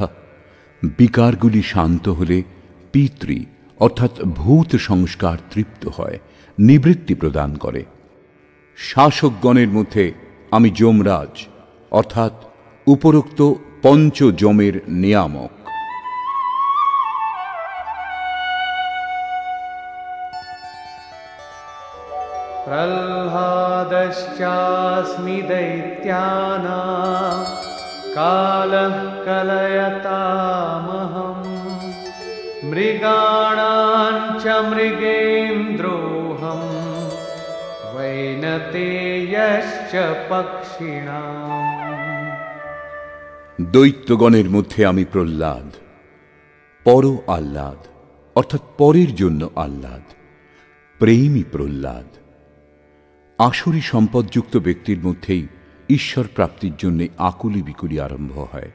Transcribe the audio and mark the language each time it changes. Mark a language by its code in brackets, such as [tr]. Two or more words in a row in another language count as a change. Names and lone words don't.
[bn] বিকারগুলি শান্ত হলে পিতৃ অর্থাৎ ভূত সংস্কার তৃপ্ত হয়, নিবৃত্তি প্রদান করে। শাসকগণের মধ্যে আমি যমরাজ অর্থাৎ উপরোক্ত পঞ্চযমের নিয়ামক। [sa] प्रह्लादश्चास्मि दैत्यानां कालः कलयतामहम् मृगाणां च मृगेन्द्रोऽहम् वैनतेयश्च पक्षिणाम्। [bn] দৈত্যগণের মধ্যে আমি প্রহ্লাদ, পর আহ্লাদ অর্থাৎ পরের জন্য আহ্লাদ, প্রেমী প্রহ্লাদ। আসুরি সম্পদযুক্ত ব্যক্তির মধ্যেই ঈশ্বর প্রাপ্তির জন্য আকুলি বিকুলি আরম্ভ হয়।